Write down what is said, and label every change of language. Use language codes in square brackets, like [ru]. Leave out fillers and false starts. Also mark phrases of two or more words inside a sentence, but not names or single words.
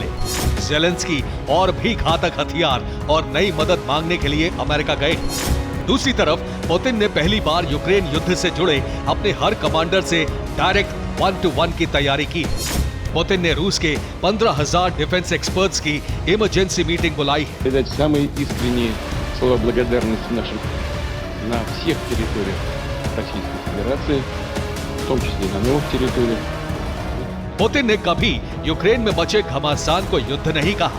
[hi] जेलेंस्की और भी घातक हथियार और नई मदद मांगने के लिए अमेरिका गए। दूसरी तरफ पुतिन ने पहली बार यूक्रेन युद्ध से जुड़े अपने हर कमांडर से डायरेक्ट 1-to-1 की तैयारी की। पुतिन ने रूस के 15,000 [en] defence experts [hi] की [en] emergency meeting [hi] बुलाई। [ru] передать самые искренние слова благодарности нашим на всех территориях Российской Федерации, в том числе и на новых территориях. [hi] पुतिन ने कभी यूक्रेन में मचे घमासान को युद्ध नहीं कहा।